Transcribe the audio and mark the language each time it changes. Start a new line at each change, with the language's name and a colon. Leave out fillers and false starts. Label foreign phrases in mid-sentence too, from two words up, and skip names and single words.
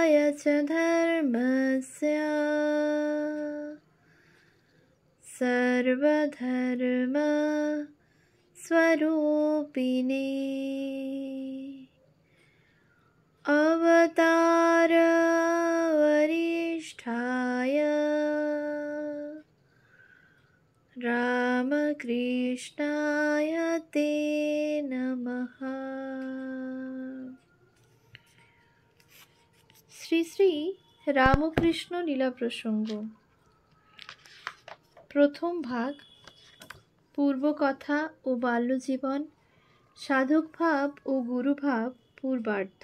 Sanskrit: च धर्मस्य सर्वधर्म स्वरूपिणे अवतार वरिष्ठाय रामकृष्णाय ते नमः।
Bangla: শ্রী শ্রী রামকৃষ্ণ লীলা প্রসঙ্গ। প্রথম ভাগ, পূর্বকথা ও বাল্যজীবন, সাধকভাব ও গুরুভাব পূর্বার্ধ।